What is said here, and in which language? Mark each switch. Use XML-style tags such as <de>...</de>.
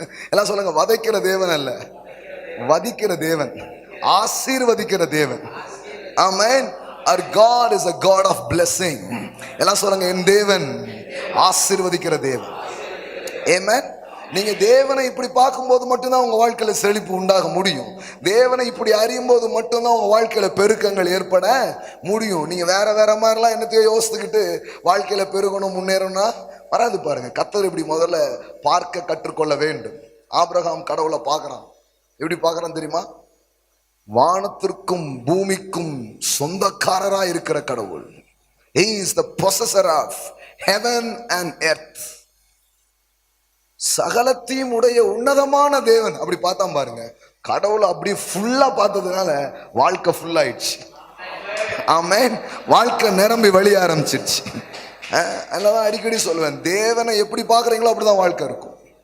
<ta>எல்லாம் சொல்லுங்க, வதைக்கிற தேவன் அல்ல, வதிக்கிற தேவன், ஆசீர்வதிக்கிற தேவன். ஆமென்.</ta> <en>Our God is a God of blessing.</en> <ta>எல்லாம் சொல்லுங்க, என் தேவன் ஆசீர்வதிக்கிற தேவன். ஆமென். நீங்க தேவனை இப்படி பார்க்கும்போது மட்டும்தான் உங்க வாழ்க்கையில செழிப்பு உண்டாக முடியும். தேவனை இப்படி அறியும் போது மட்டும்தான் உங்க வாழ்க்கையில பெருக்கங்கள் ஏற்பட முடியும். நீங்க வேற வேற மாதிரிலாம் என்னத்தையோ யோசித்துக்கிட்டு வாழ்க்கையில பெருகணும் முன்னேறணும்னா வராது. பாருங்க, கர்த்தர் இப்படி முதல்ல பார்க்க கற்றுக்கொள்ள வேண்டும். ஆபிரகாம் கடவுளை பார்க்கறான். எப்படி பார்க்கறான் தெரியுமா? வானத்திற்கும் பூமிக்கும் சொந்தக்காரரா இருக்கிற கடவுள்.</ta> <en>He is the possessor of heaven and earth.</en> <ta>சகலத்தையும் உடைய உன்னதமான தேவன். அப்படி பார்த்தான் பாருங்க. கடவுளை அப்படி ஃபுல்லா பார்த்ததுனால வாழ்க்கை ஃபுல் ஆயிடுச்சு. ஆமென். வாழ்க்கை நிரம்பி வழிய ஆரம்பிச்சிருச்சு. அதனாலதான் அடிக்கடி சொல்லுவேன், தேவனை எப்படி பார்க்குறீங்களோ அப்படிதான் வாழ்க்கை இருக்கும்.</ta>